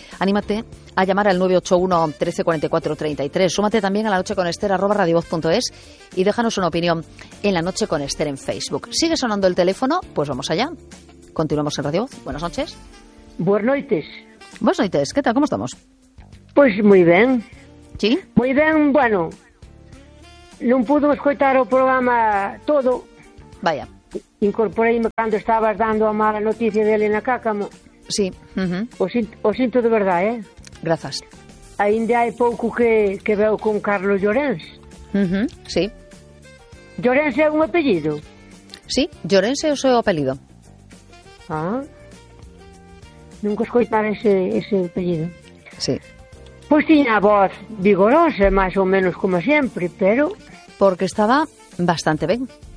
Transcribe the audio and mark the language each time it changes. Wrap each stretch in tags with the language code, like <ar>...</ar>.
<es>Anímate a llamar al 981 1344 33. Súmate también a lanocheconeester@radiovoz.es y déjanos una opinión en La Noche con Esther en Facebook. ¿Sigue sonando el teléfono? Pues vamos allá. Continuamos en Radio Voz. Buenas noches. Buenas noches. Buenas noches. ¿Qué tal? ¿Cómo estamos? Pues muy bien. Sí. Muy bien, bueno.</es> <gl>Non pudo escoitar o programa todo.</gl> <es>Vaya.</es> <gl>Incorporei-me cando estabas dando a mala noticia de Elena Cácamo. Sí. O sinto de verdade, eh? Grazas. Ainda hai pouco que veo con Carlos Llorens. Sí. ¿Llorens é un apellido? Sí, Llorens é o seu apelido. Ah. Nunca escoitar ese apelido. Sí. Pois tiña voz vigorosa, máis ou menos como sempre, pero... Porque estaba bastante ben.</gl>